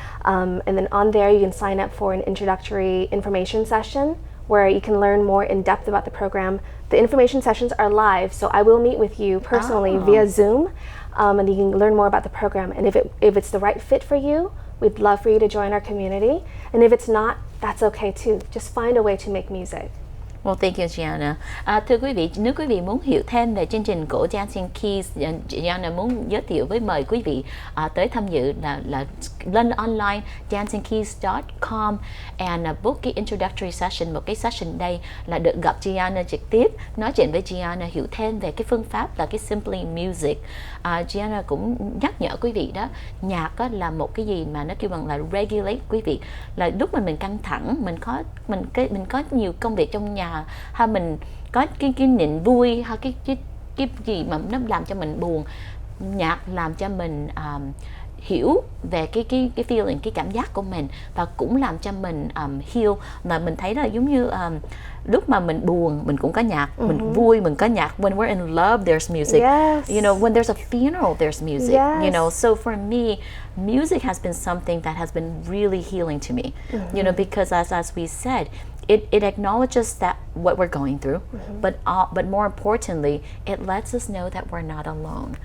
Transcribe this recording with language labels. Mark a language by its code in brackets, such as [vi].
[en] And then on there, you can sign up for an introductory information session where you can learn more in depth about the program. The information sessions are live, so I will meet with you personally via Zoom, and you can learn more about the program. And if it's the right fit for you, we'd love for you to join our community. And if it's not, that's okay too. Just find a way to make music. Well, thank you, Giana. [vi] Thưa quý vị, nếu quý vị muốn hiểu thêm về chương trình của Dancing Keys, Giana muốn giới thiệu mời quý vị tới tham dự là lên online dancingkeys.com and book cái introductory session. Một cái session đây là được gặp Giana trực tiếp, nói chuyện với Giana, hiểu thêm về cái phương pháp là cái Simply Music. Giana cũng nhắc nhở quý vị đó, nhạc là một cái gì mà nó kêu bằng là regulate quý vị, là lúc mình căng thẳng, mình có nhiều công việc trong nhà, hay mình có cái niềm vui, hay cái gì mà nó làm cho mình buồn, nhạc làm cho mình hiểu về cái feeling, cái cảm giác của mình, và cũng làm cho mình heal. Mà mình thấy là giống như lúc mà mình buồn mình cũng có nhạc, mình vui mình có nhạc. [en] When we're in love, there's music. Yes. You know, when there's a funeral, there's music. Yes. You know, so for me, music has been something that has been really healing to me. You know, because as we said, it acknowledges that what we're going through, but more importantly, it lets us know that we're not alone.